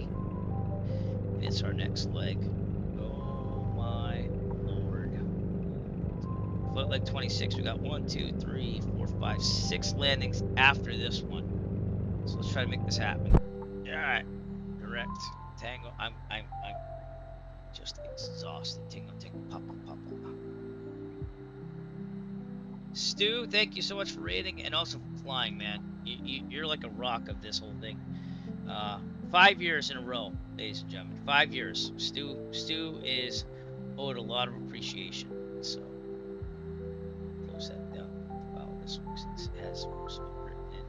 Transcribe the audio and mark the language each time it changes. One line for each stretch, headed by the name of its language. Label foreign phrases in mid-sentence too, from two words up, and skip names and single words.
English: It's our next leg. Oh my lord. Float leg 26. We got 1, 2, 3, 4, 5, 6 landings after this one. So let's try to make this happen. Alright. Direct. Tango. I'm just exhausted. Tango, Papa. Stu, thank you so much for rating and also for flying, man. You're like a rock of this whole thing. 5 years in a row, ladies and gentlemen. 5 years. Stu is owed a lot of appreciation. So close that down. Wow, this one since it has most of it written in.